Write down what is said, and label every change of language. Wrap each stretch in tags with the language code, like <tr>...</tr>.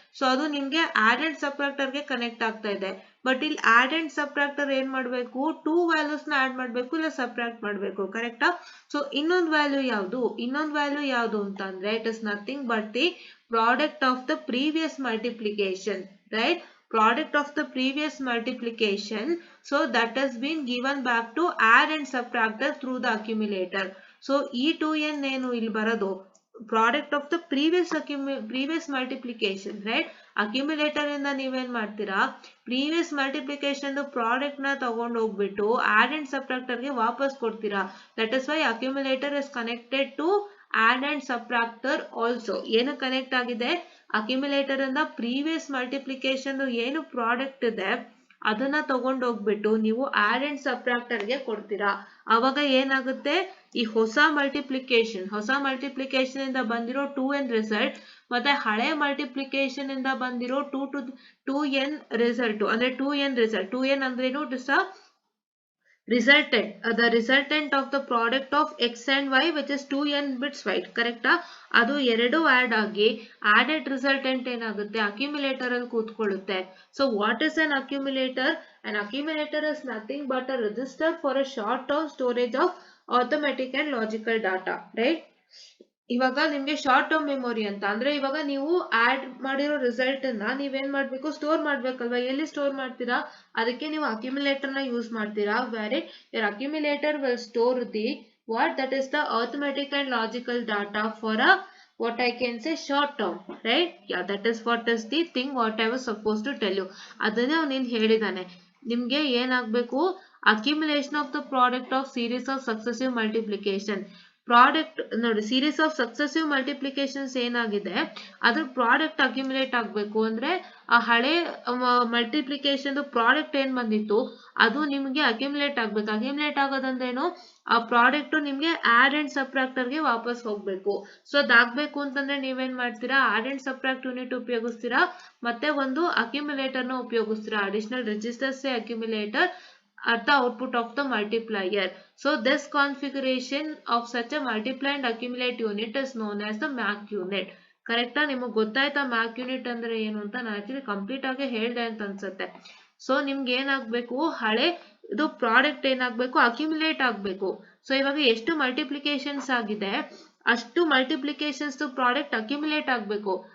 <kn>So ಅದು ನಿಮ್ಗೆ add and subtractor ಗೆ ಕನೆಕ್ಟ್ ಆಗ್ತಾ ಇದೆ. ಬಟ್ ಇಲ್ಲಿ ಆಡ್ ಅಂಡ್ ಸಬ್ಟ್ರಾಕ್ಟರ್ ಏನ್ ಮಾಡ್ಬೇಕು, 2 ವ್ಯಾಲ್ಯೂಸ್ ನ ಆಡ್ ಮಾಡ್ಬೇಕು ಇಲ್ಲ ಸಬ್ಟ್ರಾಕ್ಟ್ ಮಾಡ್ಬೇಕು, ಕರೆಕ್ಟಾ.</kn> <en>so</en> <kn>ಇನ್ನೊಂದು ವ್ಯಾಲ್ಯೂ ಯಾವುದು ಅಂತ ಅಂದ್ರೆ</kn> <en>It is nothing but the product of the previous multiplication, right? Product of the previous multiplication, so that has been given back to add and subtractor through the accumulator. So e 2n</en> <kn>ಏನು ಇಲ್ಲಿ ಬರೋದು</kn> <en>Product of the previous multiplication, right.</en> <kn>Accumulator ಇಂದ ನೀವೇನ್ ಮಾಡ್ತೀರಾ previous multiplication product ನ ತಗೊಂಡು ಹೋಗ್ಬಿಟ್ಟು add and subtractor ಗೆ ವಾಪಸ್ ಕೊಡ್ತೀರಾ.</kn> <en>That is why accumulator is connected to add and subtractor also.</en> <kn>ಏನು ಕನೆಕ್ಟ್ ಆಗಿದೆ, ಅಕ್ಯುಮುಲೇಟರ್ ಇಂದ ಪ್ರೀವಿಯಸ್ ಮಲ್ಟಿಪ್ಲಿಕೇಶನ್ ಏನು ಪ್ರಾಡಕ್ಟ್ ಇದೆ ಅದನ್ನ ತಗೊಂಡು ಹೋಗ್ಬಿಟ್ಟು ನೀವು ಆಡ್ ಅಂಡ್ ಸಬ್ಟ್ರಾಕ್ಟರ್ ಗೆ ಕೊಡ್ತೀರಾ. ಅವಾಗ ಏನಾಗುತ್ತೆ, ಈ ಹೊಸ ಮಲ್ಟಿಪ್ಲಿಕೇಶನ್ ಇಂದ ಬಂದಿರೋ 2n ರಿಸಲ್ಟ್ ಮತ್ತೆ ಹಳೆ ಮಲ್ಟಿಪ್ಲಿಕೇಶನ್ ಇಂದ ಬಂದಿರೋ 2n ರಿಸಲ್ಟ್ ಅಂದ್ರೆ 2n ಅಂದ್ರೇನು,</kn> <en>it is resultant, the resultant of the product of x and y which is 2n bits wide,</en> <kn>ಕರೆಕ್ಟಾ. ಅದು ಎರಡು ಆಡ್ ಆಗಿ ಆಡೆಡ್ ರಿಸಲ್ಟೆಂಟ್ ಏನಾಗುತ್ತೆ ಅಕ್ಯುಮುಲೇಟರ್ ಅಲ್ಲಿ ಕೂತ್ಕೊಳ್ಳುತ್ತೆ.</kn> <en>So what is an accumulator? An accumulator is nothing but a register for a short term storage of arithmetic and logical data, right?</en> <kn>ಇವಾಗ ನಿಮ್ಗೆ short term memory ಅಂತ ಅಂದ್ರೆ ಇವಾಗ ನೀವು ಆಡ್ ಮಾಡಿರೋ ರಿಸಲ್ಟ್ ಅನ್ನ ನೀವೇನ್ ಮಾಡ್ಬೇಕು ಸ್ಟೋರ್ ಮಾಡ್ಬೇಕಲ್ವಾ. ಎಲ್ಲಿ ಸ್ಟೋರ್ ಮಾಡ್ತೀರಾ, ಅದಕ್ಕೆ ನೀವು ಅಕ್ಯುಮುಲೇಟರ್ ನ ಯೂಸ್ ಮಾಡ್ತೀರಾ.</kn> <en>Where your accumulator will store the what that is the arithmetic and logical data for a what I can say short term, right? Yeah, that is what is the thing what I was supposed to tell you.</en> <kn>ಅದನ್ನೇ ಅವನೇನು ಹೇಳಿದಾನೆ, ನಿಮ್ಗೆ ಏನಾಗಬೇಕು,</kn> <en>accumulation of the product of series of successive multiplication.</en> <kn>Product ನೋಡಿ, series of successive multiplications ಏನಾಗಿದೆ ಅದ್ರ product accumulate ಆಗಬೇಕು ಅಂದ್ರೆ ಆ ಹಳೆ ಮಲ್ಟಿಪ್ಲಿಕೇಶನ್ ಪ್ರಾಡಕ್ಟ್ ಏನ್ ಬಂದಿತ್ತು ಅದು ನಿಮ್ಗೆ ಅಕ್ಯುಮುಲೇಟ್ ಆಗ್ಬೇಕು. ಅಕ್ಯುಮುಲೇಟ್ ಆಗೋದಂದ್ರೇನು, ಆ ಪ್ರಾಡಕ್ಟ್ ನಿಮ್ಗೆ ಆಡ್ ಅಂಡ್ ಸಬ್ಟ್ರಾಕ್ಟರ್ ಗೆ ವಾಪಸ್ ಹೋಗ್ಬೇಕು. ಸೊ ಅದಾಗ್ಬೇಕು ಅಂತಂದ್ರೆ ನೀವೇನ್ ಮಾಡ್ತೀರಾ, ಆಡ್ ಅಂಡ್ ಸಬ್ಟ್ರಾಕ್ಟ್ ಯೂನಿಟ್ ಉಪಯೋಗಿಸ್ತೀರಾ, ಮತ್ತೆ ಒಂದು ಅಕ್ಯುಮುಲೇಟರ್ ನ ಉಪಯೋಗಿಸ್ತೀರಾ, additional registers accumulator</kn> <en>at the output of the multiplier. So this configuration of such a multiply and accumulate unit is known as the MAC unit.</en> <kn>ಕರೆಕ್ಟಾ? ನಿಮಗೆ ಗೊತ್ತಾಯ್ತಾ ಮ್ಯಾಕ್ unit ಅಂದ್ರೆ ಏನು ಅಂತ? ನಾನು ಆಕ್ಚುಲಿ ಕಂಪ್ಲೀಟ್ ಆಗಿ ಹೇಳ್ದೆ ಅಂತ ಅನ್ಸುತ್ತೆ. ಸೊ ನಿಮ್ಗೆ ಏನಾಗ್ಬೇಕು, ಹಳೆ ಇದು ಪ್ರಾಡಕ್ಟ್ ಏನಾಗ್ಬೇಕು, ಅಕ್ಯುಮುಲೇಟ್ ಆಗ್ಬೇಕು. ಸೊ ಇವಾಗ ಎಷ್ಟು ಮಲ್ಟಿಪ್ಲಿಕೇಶನ್ಸ್ ಆಗಿದೆ ಅಷ್ಟು ಮಲ್ಟಿಪ್ಲಿಕೇಶನ್ಸ್ ಪ್ರಾಡಕ್ಟ್ ಅಕ್ಯುಮುಲೇಟ್ ಆಗ್ಬೇಕು.</kn>